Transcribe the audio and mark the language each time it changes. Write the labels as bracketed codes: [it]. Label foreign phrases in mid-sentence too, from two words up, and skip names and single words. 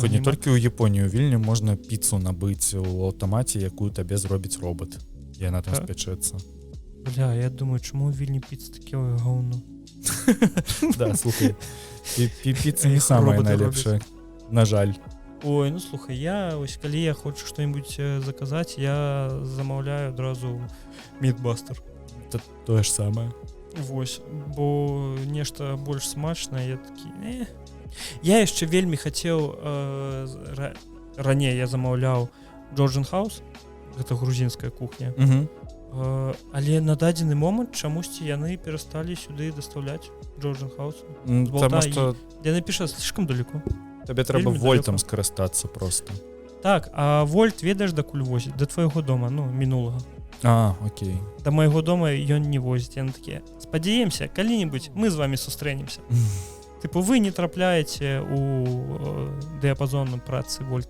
[be] Слухай, не толькі ў Японію, у Вільні можна піцу набыць у аўтамаце, якую табе зробіць робот. Яна там спячэцца. Бля, я думаю, чаму ў Вільні піца таке гаўно? Да, слухай, піца не самая найлепшая, на жаль. Ой, ну слухай, я ось калі я хочу что-нибудь заказаць, я замаўляю адразу Мідбастер. Это тое ж самае. Вось, бо нешта больш смачнае, я такі. Я яшчэ вельмі хацеў раней я замаўляў Georgian House, гэта грузінская кухня. Але на дадзены момант чамусьці яны перасталі сюды дастаўляць Georgian House. [ru] Потому что [be] Яны піша [ru] слишком далеко. [be] табе трэба Вельмі вольтам далёка. скарыстацца просто. Так, а вольт ведаеш дакуль возіць? Да твайго дома, ну, мінулага. Окей. Да майго дома ён не возіць. Яны такія, спадзяемся, калі-небудзь мы з вами сустрэнемся. Тыпу, вы не трапляеце у дыяпазон працы вольта.